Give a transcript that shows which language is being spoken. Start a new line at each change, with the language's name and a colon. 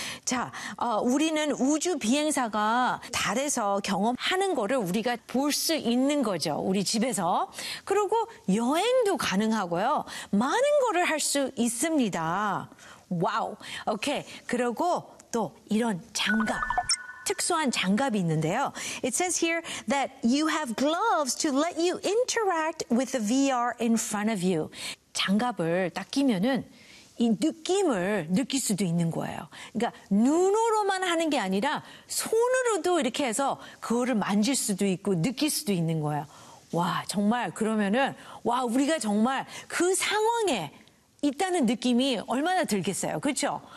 Korean: 자, 우리는 우주 비행사가 달에서 경험하는 거를 우리가 볼 수 있는 거죠. 우리 집에서. 그리고 여행도 가능하고요. 많은 거를 할 수 있습니다. 와우. 오케이. 그리고 또 이런 장갑. 특수한 장갑이 있는데요.
English: It says here that you have gloves to let you interact with the VR in front of you.
Korean: 장갑을 딱 끼면은 이 느낌을 느낄 수도 있는 거예요. 그러니까 눈으로만 하는 게 아니라 손으로도 이렇게 해서 그거를 만질 수도 있고 느낄 수도 있는 거예요. 와, 정말 그러면은 와, 우리가 정말 그 상황에 있다는 느낌이 얼마나 들겠어요. 그렇죠?